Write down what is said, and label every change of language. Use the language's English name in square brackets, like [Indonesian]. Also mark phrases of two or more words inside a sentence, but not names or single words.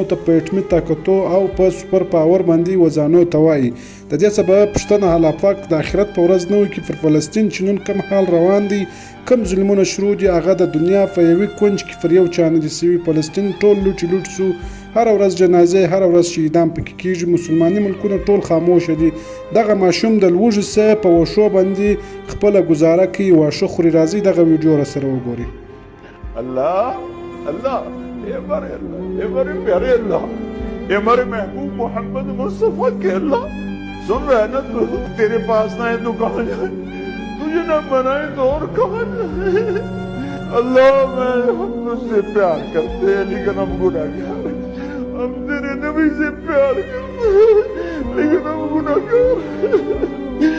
[Pashto] ته په اټمي طاقتو او په سوپر پاور باندې وزانو ته وایي د دې سبب پوښتنه الله پاک د آخرت په ورځ نه وکړي پر فلسطین چې نن کوم حال روان دی کم ظلمونه شروع دي هغه د دنیا په یوې کونج کې پر یو چا نه دي سوي فلسطین ټول لوټ سو هر ورځ جنازې هر ورځ شهیدان پکې کېږي مسلماني ملکونه ټول خاموشه دي دغه ماشوم د لوږې سره په وښو باندې خپله ګزاره کوي واښه خوري راځئ دغه ویډیو راسره وګورئ [Urdu] اللہ اللہ اے ہمارے پیارے اللہ اے ہمارے محبوب محمد مصطفیٰ کے اللہ سن رہے نا تو تیرے پاس نہ ہے تو کہاں جائے تجھے نہ بنائے تو اور کہاں جائے اللہ ہم تجھ سے پیار کرتے ہیں لیکن ہم گناہگار ہم تیرے نبی سے پیار کرتے ہیں لیکن ہم گناہگار